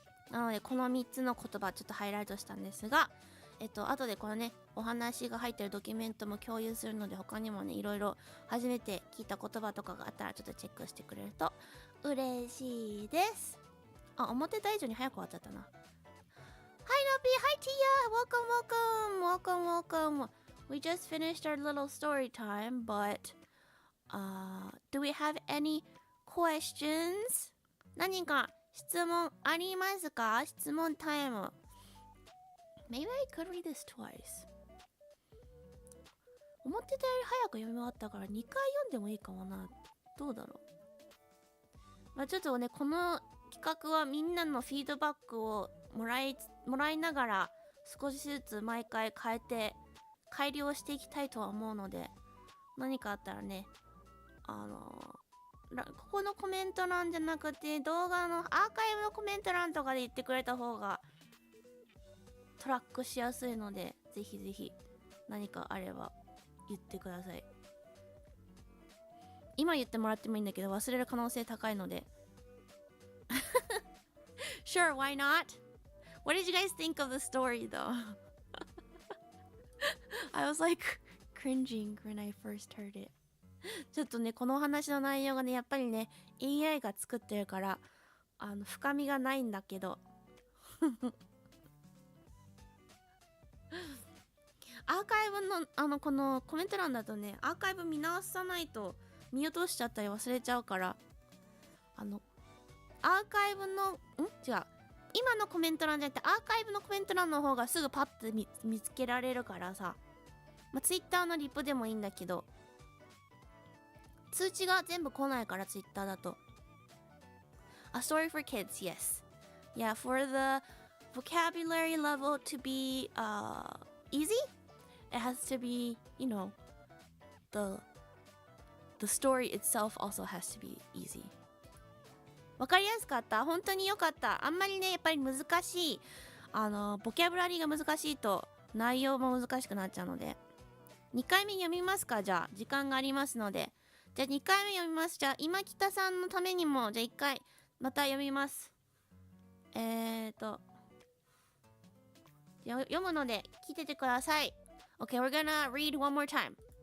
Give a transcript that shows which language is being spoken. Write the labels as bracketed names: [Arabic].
[Japanese] なのでこの3つの言葉ちょっとハイライトしたんですが、後でこのねお話が入ってるドキュメントも共有するので、他にもねいろいろ初めて聞いた言葉とかがあったらちょっとチェックしてくれると嬉しいです。思ってた以上に早く終わっちゃったな。 [English] Hi Nopi, hi Tia, welcome. We just finished our little story time, but do we have any questions? [Japanese] 何か質問ありますか？質問タイム。 [English] Maybe I could read this twice. [Japanese] 思ってたより早く読み終わったから2回読んでもいいかもな。どうだろう。ちょっとね、この企画はみんなのフィードバックをもらいながら少しずつ毎回変えて改良していきたいとは思うので、何かあったらね、ここのコメント欄じゃなくて動画のアーカイブのコメント欄とかで言ってくれた方がトラックしやすいので、ぜひぜひ何かあれば言ってください。今言ってもらってもいいんだけど忘れる可能性高いので [English] Sure, why not? What did you guys think of the story though? I was like cringing when I first heard it. [Japanese] ちょっとね、この話の内容がね、やっぱりね AI が作ってるから深みがないんだけどアーカイブのこのコメント欄だとね、アーカイブ見直さないと見落としちゃったり忘れちゃうから、アーカイブの違う、今のコメント欄じゃなくてアーカイブのコメント欄の方がすぐパッと見つけられるからさ、Twitter のリプでもいいんだけど、通知が全部来ないから Twitter だと。 [English] A story for kids, yes. Yeah, for the vocabulary level to be easy, it has to be, you know, the story itself also has to be easy. [Japanese] わかりやすかった？本当に良かった。あんまりね、やっぱり難しい、ボキャブラリーが難しいと内容も難しくなっちゃうので、2回目読みますか？じゃあ時間がありますので、じゃあ2回目読みます。じゃあ今北さんのためにも、じゃあ1回また読みます。読むので聞いててください。 [English] Okay, we're gonna read one more time.